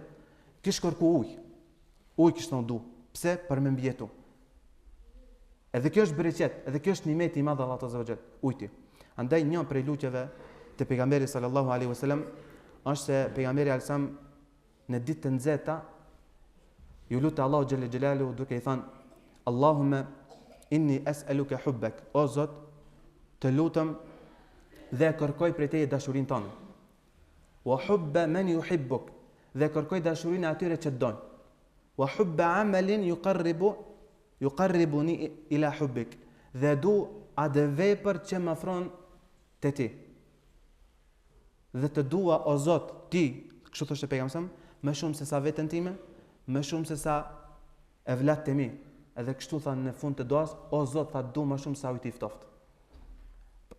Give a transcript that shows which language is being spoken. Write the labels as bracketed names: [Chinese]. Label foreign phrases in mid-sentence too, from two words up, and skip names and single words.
[Albanian] Kish kërku ujë. Ujë kish thon du. Pse? Për me mbjetu. Edhe kjo është bereqet, edhe kjo është nimet i madh Allahu [Arabic] عز وجل, [Albanian] ujti. Andaj një prej lutjeve të pejgamberit [Arabic] صلى الله عليه وسلم [Albanian] është se pejgamberi alsam në ditë të nxehta ju lutë Allahu [Arabic] جل جلاله [Albanian] duke i thënë [Arabic] اللهم إني أسألك حبك, [Albanian] o Zot, të lutem dhe kërkoj prej teje dashurinë tënde. [Arabic] وحب من يحبك, [Albanian] dhe kërkoj dashurinë e atyre që të dojnë. [Arabic] وحب عمل يقربني إلى حبك, [Albanian] dhe du atë vepër që më afron te ti. Dhe të dua o Zot ti, kështu thoshte pejgamberi, më shumë se sa veten time, më shumë se sa evlat të mi. Edhe kështu thanë në fund të duas, o Zot, tha du më shumë sa ujti i ftoftë.